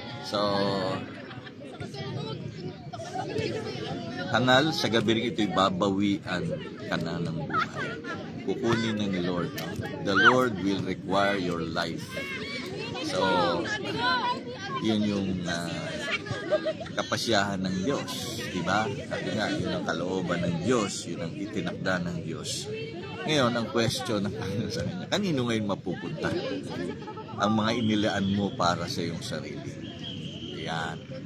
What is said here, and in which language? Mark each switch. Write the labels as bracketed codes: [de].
[tl] So, hangal, sa gabi ito'y babawian ka na ng buhay. Kukunin ng Lord. No? [en] The Lord will require your life. [tl] So, yun yung kapasyahan ng Diyos. Diba? Sabi nga, yun ang kalooban ng Diyos. Yun ang itinakda ng Diyos. Ngayon, ang question ng Panginoon sa kanya, kanino ngayon mapupunta ang mga inilaan mo para sa iyong sarili? Yan.